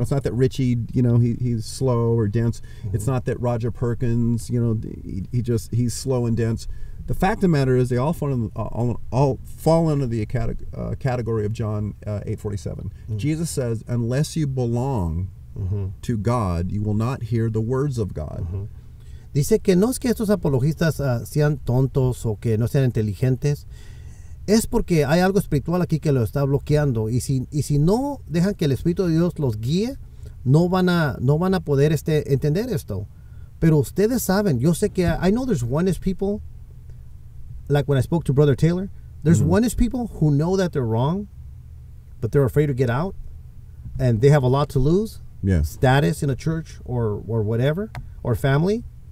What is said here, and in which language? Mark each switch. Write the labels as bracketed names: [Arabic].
[English] It's not that Ritchie, he's slow or dense. Mm-hmm. It's not that Roger Perkins, he's slow and dense. The fact of the matter is, they all fall under the category of John 8:47. Mm-hmm. Jesus says, "Unless you belong to God, you will not hear the words of God." Mm-hmm. [Spanish] Dice que no es que estos apologistas sean tontos o que no sean inteligentes, es porque hay algo espiritual aquí que lo está bloqueando, y si no dejan que el Espíritu de Dios los guíe, no van a poder entender esto. Pero ustedes saben, yo sé que [English] I know there's oneness people, like when I spoke to Brother Taylor, there's oneness people who know that they're wrong, but they're afraid to get out, and they have a lot to lose. Yeah. Status in a church or whatever, or family.